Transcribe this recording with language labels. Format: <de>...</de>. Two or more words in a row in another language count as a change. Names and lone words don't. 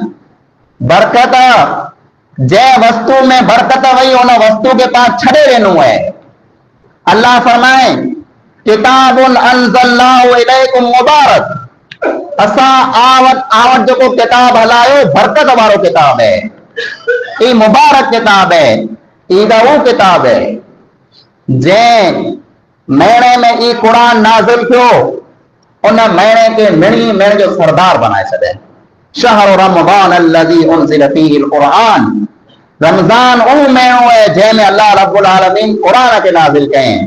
<sd>बरकत जंहिं वस्तु में बरकत वई उन वस्तु के पाण छॾे वेंदो है। अल्लाह फरमाए,</sd> <ar>كتاب أنزلناه إليكم مبارك,</ar> <sd>असां आवत जेको किताब हलायो बरकत वारो किताब है। ई मुबारक किताब है, ई वो किताब है जंहिं महीने में ई क़ुरान नाज़िल थियो, उन महीने के मिणी महीने जो सरदार बनाए छॾे।</sd> <ar>شهر رمضان الذي أنزل فيه القرآن,</ar> <sd>रमज़ान उहो महीनो है जंहिंमें</sd> <ar>الله رب العالمين</ar> <sd>क़ुरान खे नाज़िल कयईं।</sd>